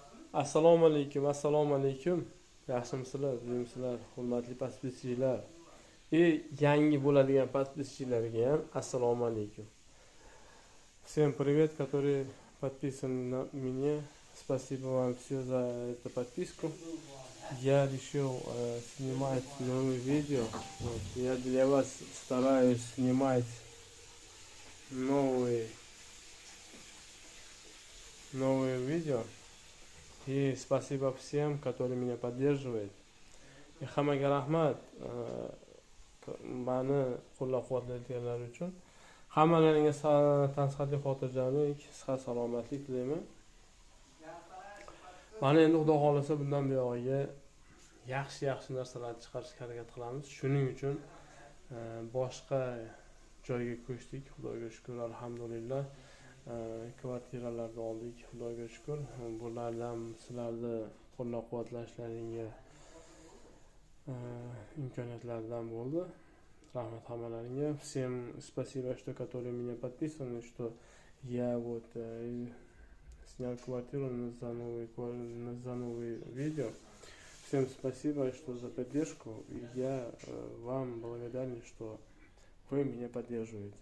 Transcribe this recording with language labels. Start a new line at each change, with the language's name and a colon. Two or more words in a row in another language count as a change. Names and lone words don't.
Uzbek: Assalomu alaykum. Yaxshimisizlar, bizlar, hurmatli podpischilar. Yangi bo'ladigan podpischilarga ham assalomu alaykum.
Russian: Всем привет, которые подписаны на меня. Спасибо вам все за эту подписку. Я решил снимать новые видео. Я для вас стараюсь снимать новые видео. И спасибо всем, которые меня поддерживают.
Uzbek: И hammaga rahmat, mani qo'llab-quvvatlayotganlar uchun. Hammalaringga tansihatli xotirjamlik, sihat salomatlik tilayman. Mana endi Xudo xolasa bundan buyog'iga yaxshi narsalarni chiqarishga harakat qilamiz. Shuning uchun boshqa joyga ko'chdik. Xudoga shukr, alhamdulillah. Kvartiralarni oldik, Xudoga shukr. Bulardan sizlarni qo'llab-quvvatlashlaringga imkoniyatlardan bo'ldi. Rahmat hammalaringga.
Russian: Всем спасибо, что которые меня подписаны, что я вот снял квартиру за новые видео. Всем спасибо, что за поддержку. Я вам благодарен, что вы меня поддерживаете.